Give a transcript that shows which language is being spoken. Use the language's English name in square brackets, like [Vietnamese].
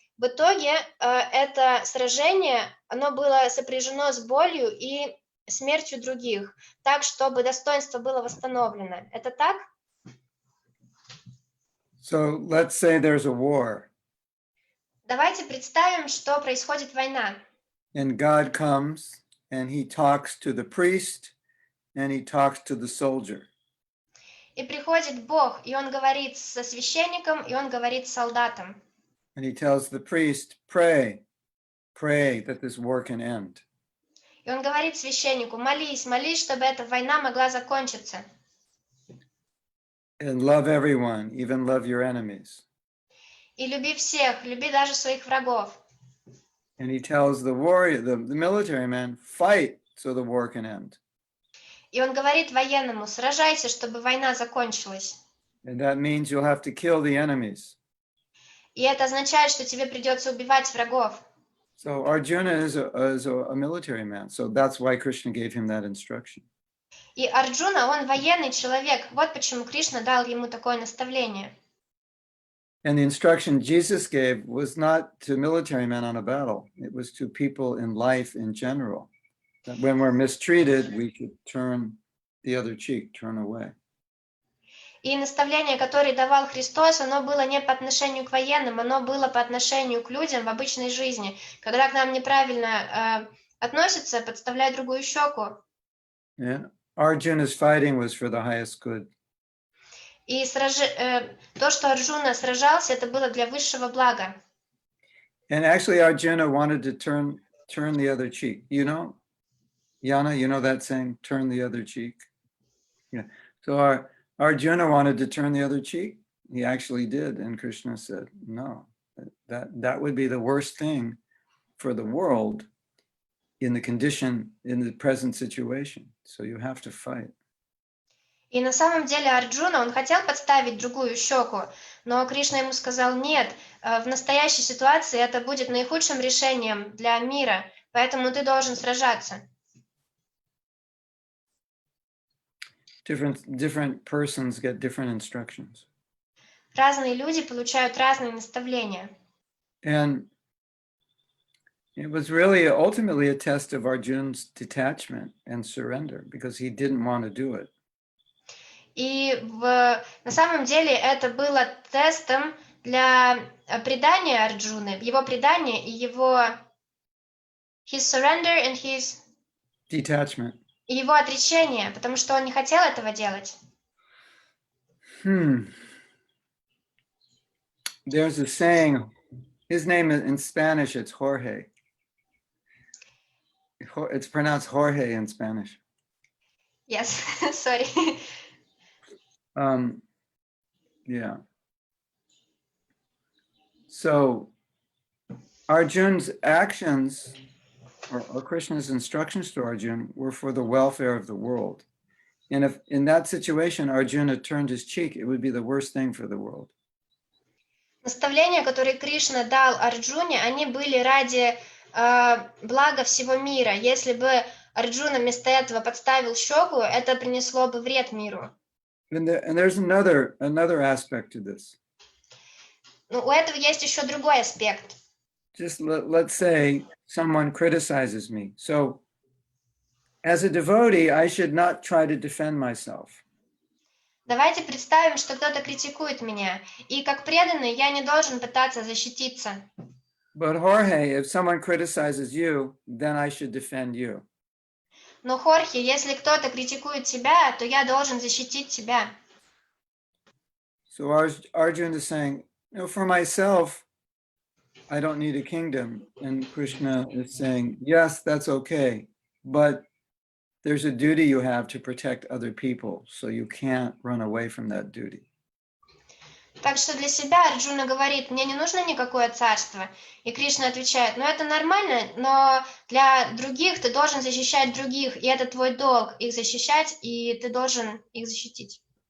[Russian] В итоге это сражение, оно было сопряжено с болью и смертью других, так, чтобы достоинство было восстановлено. Это так? [English] So let's say there's a war. [Russian] Давайте представим, что происходит война. [English] And God comes and he talks to the priest and he talks to the soldier. [Russian] И приходит Бог, и он говорит со священником, и он говорит с солдатом. [English] And he tells the priest, pray that this war can end. [Russian] И он говорит священнику, молись, чтобы эта война могла закончиться. [English] And love everyone, even love your enemies. [Russian] И люби всех, люби даже своих врагов. [English] And he tells the warrior, the military man, fight so the war can end. [Russian] И он говорит военному, сражайся, чтобы война закончилась. [English] And that means you'll have to kill the enemies. [Russian] И это означает, что тебе придется убивать врагов. [English] So Arjuna is a military man. So that's why Krishna gave him that instruction. [Russian] И Арджуна, он военный человек. Вот почему Кришна дал ему такое наставление. [English] And the instruction Jesus gave was not to military men on a battle. It was to people in life in general. That when we're mistreated, we should turn the other cheek, turn away. [Russian] И наставление, которое давал Христос, оно было не по отношению к военным, оно было по отношению к людям в обычной жизни. Когда к нам неправильно относятся, подставляй другую щеку. [English] Yeah. Arjuna's fighting was for the highest good. [Russian] И то, что Арджуна сражался, это было для высшего блага. [English] And actually Arjuna wanted to turn the other cheek. You know, Yana, you know that saying, turn the other cheek? Yeah. So Arjuna wanted to turn the other cheek. He actually did. And Krishna said, no, that would be the worst thing for the world in the present situation. So you have to fight. [Russian] И на самом деле Арджуна, он хотел подставить другую щеку, но Кришна ему сказал, нет, в настоящей ситуации это будет наихудшим решением для мира, Поэтому ты должен сражаться. [English] Different persons get different instructions. [Russian] Разные люди получают разные наставления. [English] And it was really ultimately a test of Arjun's detachment and surrender because he didn't want to do it. [Russian] И на самом деле это было тестом для предания Арджуны, его предания и его [English] his surrender and his Detachment. [Russian] и его отречение, потому что он не хотел этого делать. [English] There's a saying, his name in Spanish, it's Jorge. It's pronounced Jorge in Spanish. Yes, sorry. Yeah. So Arjun's actions or Krishna's instructions to Arjun were for the welfare of the world. And if in that situation Arjuna turned his cheek, it would be the worst thing for the world. [Russian] Наставления, которые Кришна дал Арджуне, они были ради блага всего мира. Если бы Арджуна вместо этого подставил щеку, это принесло бы вред миру. [English] And there's another aspect to this. [Russian] Но у этого есть еще другой аспект. [English] Just let's say someone criticizes me. So as a devotee, I should not try to defend myself. [Russian] Давайте представим, что кто-то критикует меня, и как преданный я не должен пытаться защититься. [English] But Jorge, if someone criticizes you, then I should defend you. [Russian] Но Хорхе, если кто-то критикует тебя, то я должен защитить тебя. [English] So Arjuna is saying, for myself, I don't need a kingdom. And Krishna is saying, yes, that's okay. But there's a duty you have to protect other people. So you can't run away from that duty. [Russian] Так что для себя Арджуна говорит, мне не нужно никакое царство. И Кришна отвечает, это нормально, но для других ты должен защищать других, и это твой долг их защищать, и ты должен их защитить.